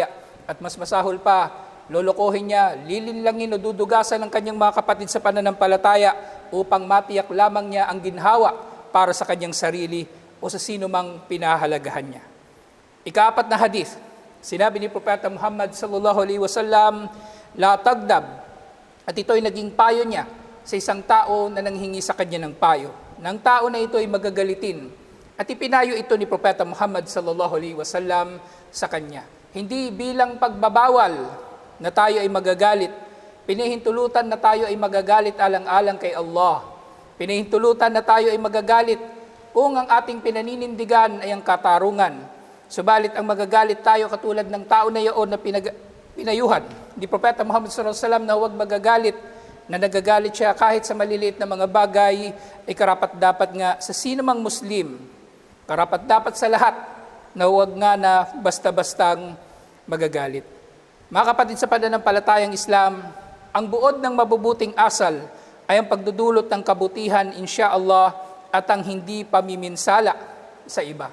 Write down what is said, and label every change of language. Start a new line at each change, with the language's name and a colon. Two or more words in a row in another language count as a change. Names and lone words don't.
Filipino: At mas masahol pa, lolokohin niya, lilinlangin o dudugasan ng kanyang mga kapatid sa pananampalataya upang matiyak lamang niya ang ginhawa para sa kanyang sarili o sa sino mang pinahalagahan niya. Ika-4 na hadith, sinabi ni Propeta Muhammad
Arabic: صلى الله عليه وسلم, لا تغضب,
Filipino: at ito ay naging payo niya sa isang tao na nanghingi sa kanya ng payo. Nang tao na ito ay magagalitin at ipinayo ito ni Propeta Muhammad
Arabic: صلى الله عليه وسلم
Filipino: sa kanya. Hindi bilang pagbabawal na tayo ay magagalit, pinahintulutan na tayo ay magagalit alang-alang kay Allah. Pinahintulutan na tayo ay magagalit kung ang ating pinaninindigan ay ang katarungan. Subalit ang magagalit tayo katulad ng tao na iyon na pinayuhan ni Propeta Muhammad
Arabic: صلى الله عليه وسلم
Filipino: na huwag magagalit, na nagagalit siya kahit sa maliliit na mga bagay, ay karapat-dapat nga sa sino mang Muslim, karapat-dapat sa lahat na huwag nga na basta-bastang magagalit. Mga kapatid sa pananampalatayang Islam, ang buod ng mabubuting asal ay ang pagdudulot ng kabutihan, insya-Allah, at ang hindi pamiminsala sa iba.